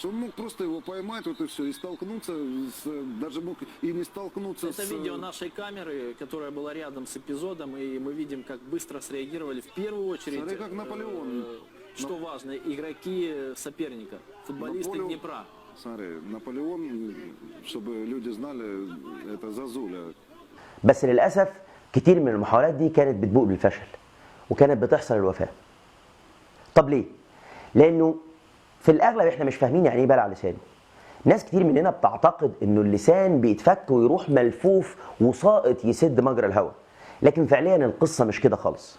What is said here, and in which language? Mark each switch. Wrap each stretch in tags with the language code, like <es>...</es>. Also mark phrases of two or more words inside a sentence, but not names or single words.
<ru>Он мог просто его поймать, вот и все, и столкнуться, даже мог и не столкнуться Это видео нашей камеры, которая была рядом с эпизодом, и мы видим, как быстро среагировали в первую очередь. Смотри, как Наполеон. Что важно, игроки соперника, футболисты Днепра. Смотри, Наполеон, чтобы люди знали, это Зазуля.</ru> <ar>بس للاسف كتير من المحاولات دي كانت بتبوء بالفشل وكانت بتحصل الوفاه. طب ليه؟ لانه في الاغلب احنا مش فاهمين يعني ايه بلع لسان. ناس كتير مننا بتعتقد انه اللسان بيتفك ويروح ملفوف وساقط يسد مجرى الهواء، لكن فعليا القصه مش كده خالص.</ar>